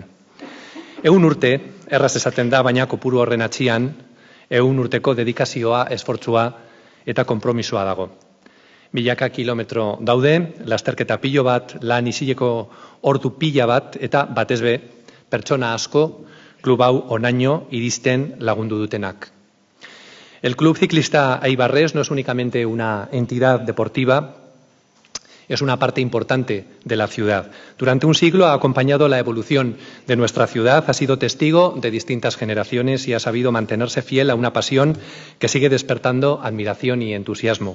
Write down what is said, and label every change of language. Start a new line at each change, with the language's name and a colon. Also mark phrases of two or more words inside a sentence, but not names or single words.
Basque: 100 urte, erraz esaten da, baina kopuru horren atzian, 100 urteko dedikazioa, esfortzua eta konpromisoa dago. Milaka kilometro daude, lasterketa pilo bat, lan isileko ordu pila bat eta batez be, pertsona asko, klub hau onaino iristen lagundu dutenak.
Spanish: El Club Ciclista Ibarres no es únicamente una entidad deportiva, es una parte importante de la ciudad. Durante un siglo ha acompañado la evolución de nuestra ciudad, ha sido testigo de distintas generaciones y ha sabido mantenerse fiel a una pasión que sigue despertando admiración y entusiasmo.